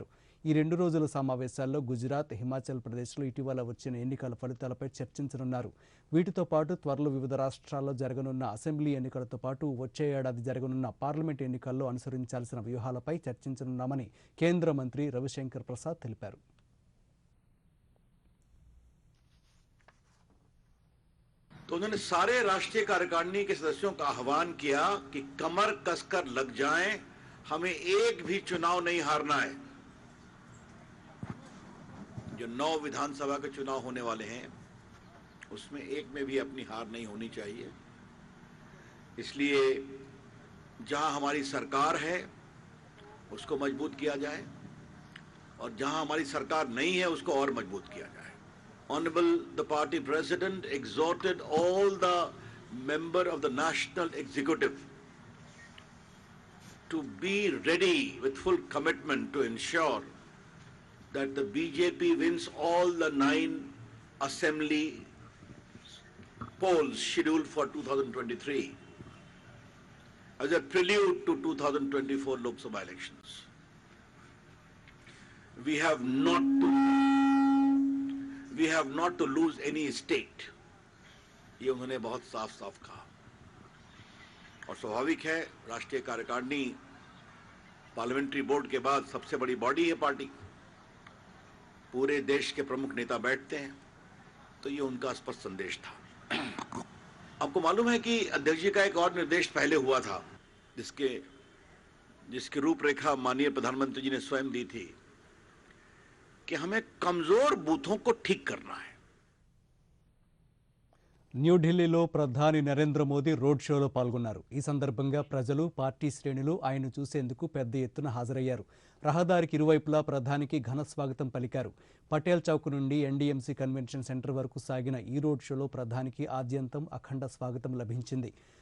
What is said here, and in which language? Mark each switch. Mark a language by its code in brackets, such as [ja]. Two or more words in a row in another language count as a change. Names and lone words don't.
[te] ఈ 2 రోజుల సమావేశాల్లో గుజరాత్, హిమాచల్ ప్రదేశ్లో ఇటీవల వచ్చిన ఎన్నికల ఫలితాలపై చర్చించనున్నారు. వీటితో పాటు త్వరలో వివిధ రాష్ట్రాల్లో జరగనున్న అసెంబ్లీ ఎన్నికలతో పాటు వచ్చే ఏడాది జరగనున్న పార్లమెంట్ ఎన్నికల్లో అనుసరించాల్సిన వ్యూహాలపై చర్చించనున్నామని కేంద్ర మంత్రి రవిశంకర్ ప్రసాద్ తెలిపారు. [hi] तो उन्होंने सारे राष्ट्रीय कार्यकारिणी के सदस्यों का आह्वान किया कि कमर कसकर लग जाएं, हमें एक भी चुनाव नहीं हारना है. जो 9 विधानसभा के चुनाव होने वाले हैं उसमें एक में भी अपनी हार नहीं होनी चाहिए. इसलिए जहां हमारी सरकार है उसको मजबूत किया जाए और जहां हमारी सरकार नहीं है उसको और मजबूत किया जाए. [en] Honorable the party president exhorted all the members of the national executive to be ready with full commitment to ensure that the BJP wins all the 9 assembly polls scheduled for 2023 as a prelude to 2024 Lok Sabha elections. We have not to lose any state. [hi] ये उन्होंने बहुत साफ साफ कहा. और स्वाभाविक है, राष्ट्रीय कार्यकारिणी [en] parliamentary board [hi] के बाद सबसे बड़ी बॉडी है पार्टी. पूरे देश के प्रमुख नेता बैठते हैं, तो ये उनका स्पष्ट संदेश था. आपको मालूम है कि अध्यक्ष जी का एक और निर्देश पहले हुआ था, जिसकी रूपरेखा माननीय प्रधानमंत्री जी ने स्वयं दी थी कि हमें कमजोर बूथों को ठीक करना है. [te] న్యూఢిల్లీలో ప్రధాని నరేంద్ర మోదీ రోడ్ షోలో పాల్గొన్నారు. ఈ సందర్భంగా ప్రజలు, పార్టీ శ్రేణులు ఆయన్ను చూసేందుకు పెద్ద ఎత్తున హాజరయ్యారు. రహదారికి ఇరువైపులా ప్రధానికి ఘన స్వాగతం పలికారు. పటేల్ చౌక్ నుండి ఎన్డీఎంసీ కన్వెన్షన్ సెంటర్ వరకు సాగిన ఈ రోడ్ షోలో ప్రధానికి ఆద్యంతం అఖండ స్వాగతం లభించింది.